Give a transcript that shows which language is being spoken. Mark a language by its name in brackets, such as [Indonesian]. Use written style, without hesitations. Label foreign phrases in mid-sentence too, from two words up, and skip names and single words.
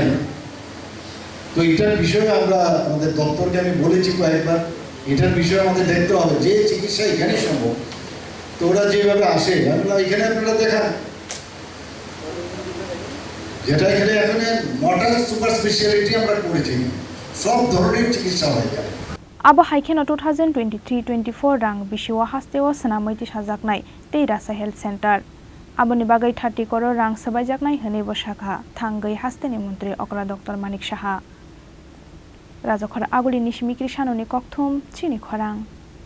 [Bangla] তো এটার বিষয়ে আমরা আমাদের দপ্তরকে আমি বলেছি কয়েকবার, এটার বিষয়ে আমাদের দেখতে হবে যে চিকিৎসা এখানে সম্ভব। তো ওরা যেভাবে আসে আমি বললাম এখানে আপনারা দেখান, যেটা এখানে এখন 9টা [English] super speciality [Bangla] আমরা করেছি, সব ধরনের চিকিৎসা হয় এখানে। [Kok Borok] Abo haikeno 2023-24 rang bisiwa hasteo sanamiti sajaknai teirasa [English] health center. [Kok Borok] Aboni bagai 30 crore rang sabaijaknai hene Rwjakha thangai hasteni mantri okra Dr. Manik Saha. Rwjakha aguli nishimikri sanoni kokthum Chini Khorang.